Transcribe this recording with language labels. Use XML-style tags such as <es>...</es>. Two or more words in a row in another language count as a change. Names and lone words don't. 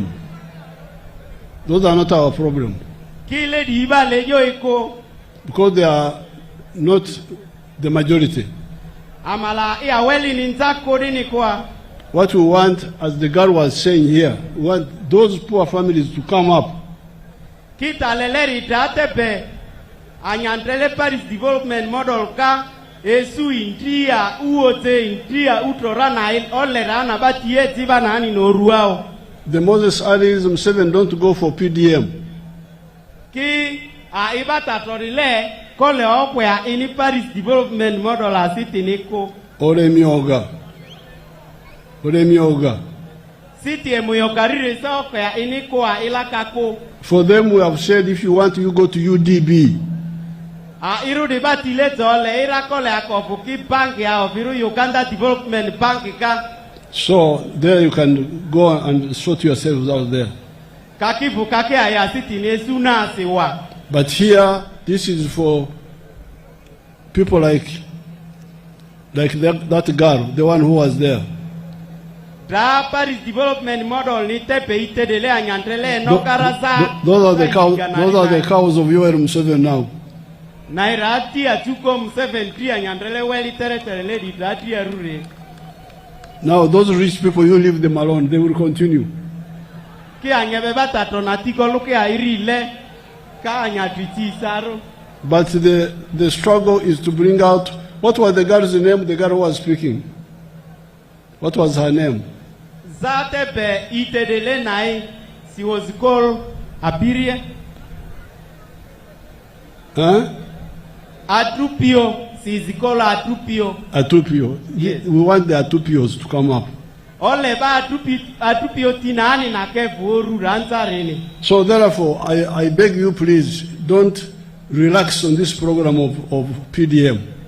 <en>Those are not our problem. Because they are not the majority. What we want, as the girl was saying here, we want those poor families to come up.</en> <mhi>Paris development model ka Esu india uote india utorana il olerana batie tibanani no ruao.</mhi> <en>The Moses Allyism 7 don't go for PDM.</en> <mhi>Ki a ibata torile kole okwe a ini Paris development model a city niko. Oremioga. City emoyokarire sa okwe a ini ko a ilakako.</mhi> <en>For them we have said if you want you go to UDB.</en> <mhi>Iru debati leto le irakole akofuki bank ya ofiru Uganda Development Bank ka.</mhi> <en>So there you can go and sort yourselves out there.</en> <mhi>Kakifu kake aya city ne suna sewa.</mhi> <en>But here this is for people like that girl, the one who was there.</en> <mhi>Da Paris development model ni tepe ite dele anyantrele no karasa.</mhi> <en>Those are the cows of your Museveni now.</en> <mhi>Nairati atuko Museveni anyantrele weli tere lady dati arure.</mhi> <en>Now those rich people, you leave them alone, they will continue.</en> <mhi>Ki anyebe batato natiko luke airile ka anyatiti saro.</mhi> <en>But the struggle is to bring out, what was the girl's name, the girl who was speaking? What was her name?</en> <mhi>Zatepe itedele nai,</mhi> <en>she was called Abiria. Huh? Atupio, she is called Atupio. Atupio. Yes. We want the Atupios to come up. So therefore, I beg you please, don't relax on this program of PDM.</en>